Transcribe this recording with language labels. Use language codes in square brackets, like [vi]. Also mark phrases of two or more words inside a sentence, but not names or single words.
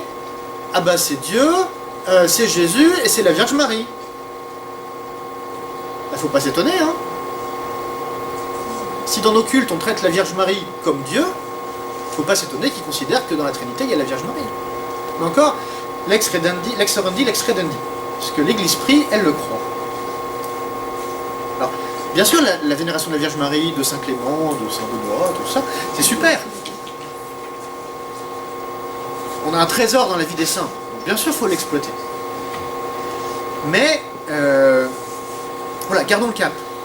[fr] Ah bah c'est Dieu, c'est Jésus et c'est la Vierge Marie. Il ne faut pas s'étonner, hein. Si dans nos cultes on traite la Vierge Marie comme Dieu, il ne faut pas s'étonner qu'ils considèrent que dans la Trinité il y a la Vierge Marie. Mais encore, [la] lex redendi, lex orandi, lex redendi. [fr] Parce que l'Église prie, elle le croit. Alors, bien sûr, la vénération de la Vierge Marie, de Saint Clément, de Saint Benoît, tout ça, c'est super. On a un trésor dans la vie des saints. Donc, bien sûr, il faut l'exploiter. Mais, voilà, gardons le cap.